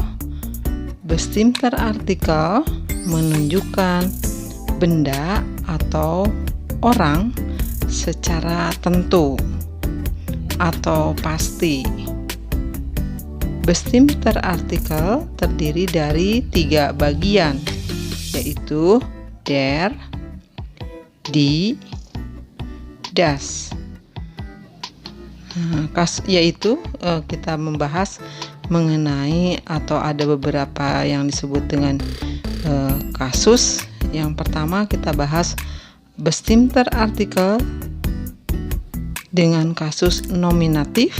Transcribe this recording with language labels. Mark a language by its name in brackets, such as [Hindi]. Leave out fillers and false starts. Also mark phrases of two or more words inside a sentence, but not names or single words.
[German] Bestimmter Artikel [Indonesian] menunjukkan benda atau orang secara tentu atau pasti. [German] Bestimmter Artikel [Indonesian] terdiri dari 3 bagian, yaitu [German] der, die, das. [Indonesian] Yaitu kita membahas mengenai atau ada beberapa yang disebut dengan kasus. Yang pertama kita bahas [German] bestimmter Artikel [Indonesian] dengan kasus nominatif.